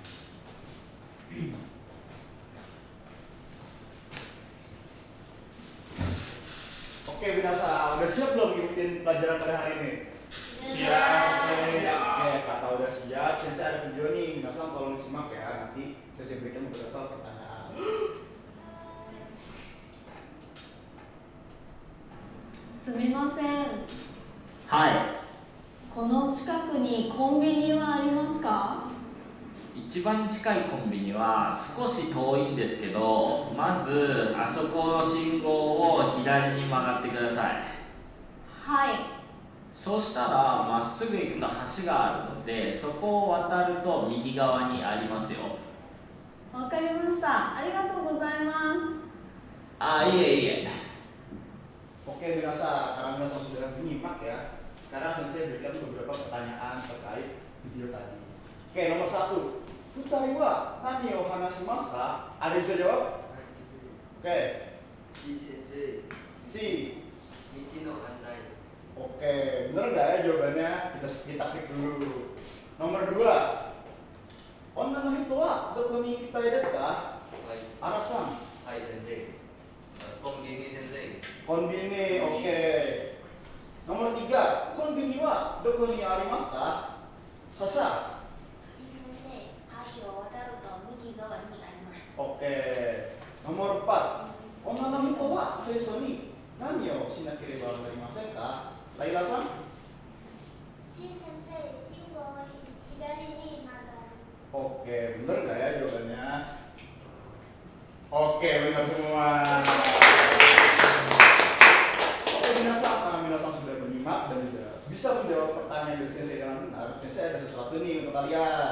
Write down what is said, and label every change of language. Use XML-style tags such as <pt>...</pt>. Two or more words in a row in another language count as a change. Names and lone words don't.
<id>Oke, Binasa, udah siap belum ngikutin pelajaran pada hari ini? Siap. Oke, kata udah siap, saya ada video nih, Binasa tolong simak ya, nanti saya berikan beberapa pertanyaan.</id> <ja>すみません。はい。この近くにコンビニはありますか？一番近いコンビニは少し遠いんですけど、まずあそこの信号を左に曲がってください。はい。そうしたらまっすぐ行くと橋があるので、そこを渡ると右側にありますよ。わかりました。ありがとうございます。あ、いえいえ。</ja> <id>Oke, Minasa, karena Minasa sudah menyimak ya. Sekarang saya berikan beberapa pertanyaan terkait video tadi. Oke, nomor 1.</id> <ja>二人は何を話しますか?</ja> <id>Ada yang bisa jawab? Oke. Si. Oke, bener nggak ya jawabannya? Kita klik dulu. Nomor 2.</id> <ja>女の人はどこに行きたいですか?</ja> <id>Arasan. Konbini, oke. Nomor 3.</id> <ja>コンビニはどこにありますか?</ja> <id>Sasha. Oke. Nomor 4.</id> <ja>女の人は最初に何をしなければなりませんか? Laila-san?</ja> <id>Oke, bener nggak ya jawabannya? Oke, benar semua. Oke, Minasa, karena Minasa sudah menyimak dan juga bisa menjawab pertanyaan dari Sensei dengan benar, Sensei ada sesuatu nih untuk kalian.</id>